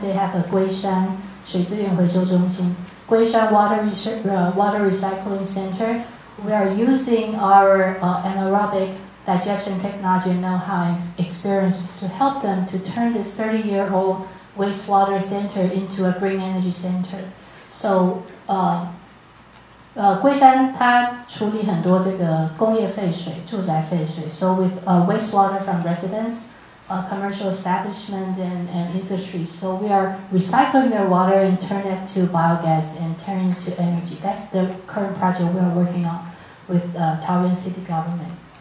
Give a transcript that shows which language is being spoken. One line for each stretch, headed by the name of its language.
English: They have a Guishan
Chinese: 水资源回收中心,
English: Guishan water recycling center. We are using our anaerobic digestion technology and know-how and experiences to help them to turn this 30-year-old wastewater center into a green energy center.
Chinese: So, 龟山它处理很多这个工业废水、住宅废水。
English: So with wastewater from residents, commercial establishment and industries. So we are recycling their water and turn it to biogas and turn it to energy. That's the current project we are working on with Taoyuan city government.